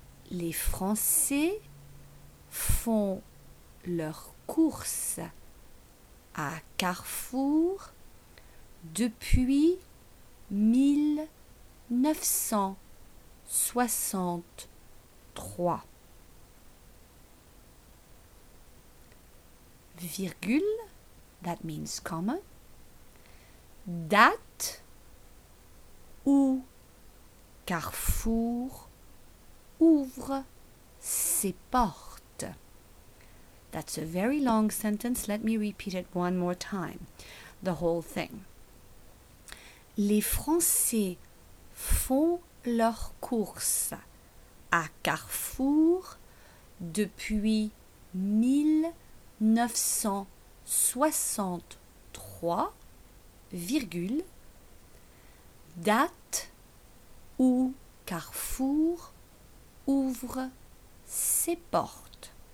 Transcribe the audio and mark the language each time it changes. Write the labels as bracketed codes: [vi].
[fr] Les Français font leurs courses à Carrefour depuis 1963. [en] Virgule, that means comma. [fr] Date où Carrefour ouvre ses portes. [en] That's a very long sentence. Let me repeat it one more time. The whole thing. [fr] Les Français font leurs courses à Carrefour depuis 1963, virgule, date où Carrefour ouvre ses portes.